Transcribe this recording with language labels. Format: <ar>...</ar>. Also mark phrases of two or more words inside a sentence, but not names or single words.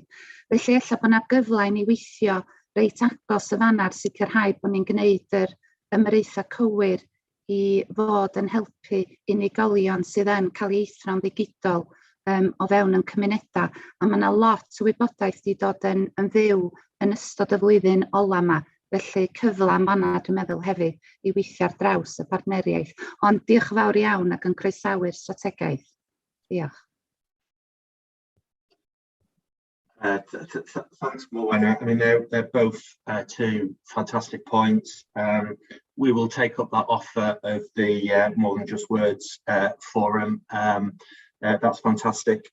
<cy>Felly ella bod yna gyfle i ni weithio reit agos y fanna'r sicrhau bod ni'n gwneud yr ymreithau cywir i fod yn helpu unigolion sydd yn cael ei eithro'n ddigidol o fewn yn cymunedau. A mae yna lot o wybodaeth wedi dod yn fyw yn ystod y flwyddyn ola yma. Felly cyfle am fanna dwi'n meddwl hefyd i weithio ar draws y partneriaeth. Ond diolch fawr iawn ac yn croesawu'r strategaeth. Diolch.</cy> <en>Thanks, Morwenna. I mean, they're both two fantastic points. We will take up that offer of the More Than Just Words forum. That's fantastic.</en>